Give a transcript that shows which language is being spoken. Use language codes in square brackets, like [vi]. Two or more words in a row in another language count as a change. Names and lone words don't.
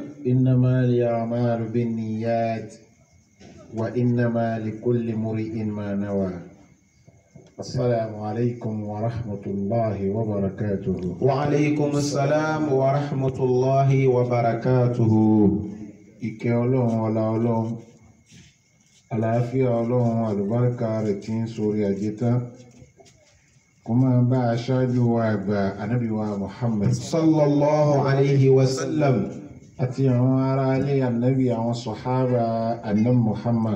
[ar] إنما الأعمال بالنيات وإنما لكل امرئ ما نوى السلام عليكم ورحمة الله وبركاته وعليكم السلام ورحمة الله وبركاته [yo] ìkẹ́ ọlọ́run ọlá ọlọ́run àlàáfíà ọlọ́run àlùbáríkà rẹ̀ tí ń sórí àjẹtán kó máa bá aṣáájú wa àgbà ànábì wa Muhammad [ar] صلى الله عليه وسلم [yo] àti àwọn ará ilé ànábì àwọn sọ̀hábà ànábì Muhammad